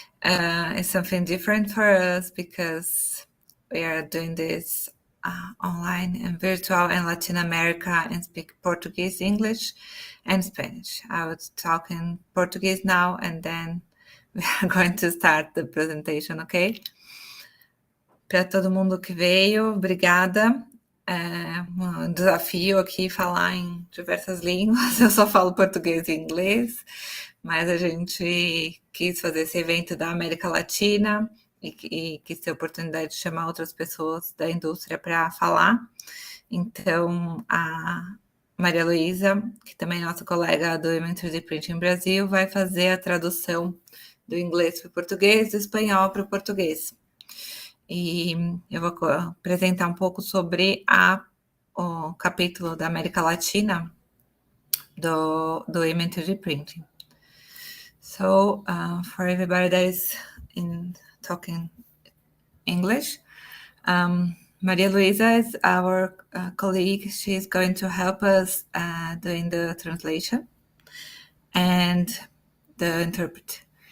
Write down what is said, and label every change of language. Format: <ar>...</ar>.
<en>It's something different for us because we are doing this online and virtual in Latin America and speak Portuguese, English, and Spanish. I would talk in Portuguese now, and then we are going to start the presentation, okay?</en> <pt>Para todo mundo que veio, obrigada. É um desafio aqui falar em diversas línguas. Eu só falo português e inglês, mas a gente quis fazer esse evento da América Latina e quis ter a oportunidade de chamar outras pessoas da indústria para falar. Então, a Maria Luísa, que também é nossa colega do Evento de Printing Brasil, vai fazer a tradução do inglês para o português, do espanhol para o português. E eu vou apresentar um pouco sobre o capítulo da América Latina do evento de printing.</pt> <en>So, for everybody that is talking English, Maria Luisa is our colleague. She's going to help us doing the translation and the interpret.</en>